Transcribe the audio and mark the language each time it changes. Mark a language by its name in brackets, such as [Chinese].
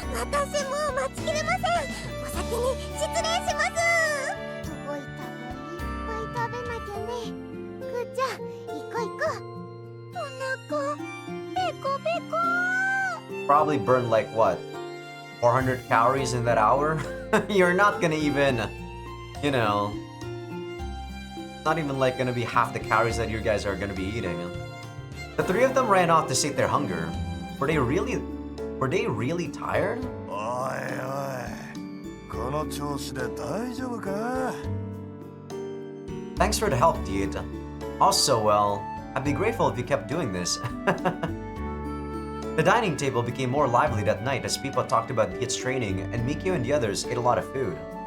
[Japanese] 私もう待ちきれません。お先に失礼します。動いた分いっぱい食べなきゃね。くーちゃん、行こう行こう。お腹ペコペコ。 [English] Probably burned like what? 400 calories in that hour? You're not gonna even, you know... Not even like gonna be half the calories that you guys are gonna be eating. The three of them ran off to sate their hunger. Were they really tired? [Japanese] おいおい、この調子で大丈夫か。 [English] Thanks for the help, Deed. Also, well, I'd be grateful if you kept doing this. The dining table became more lively that night as people talked about Deed's training, and Mikio and the others ate a lot of food.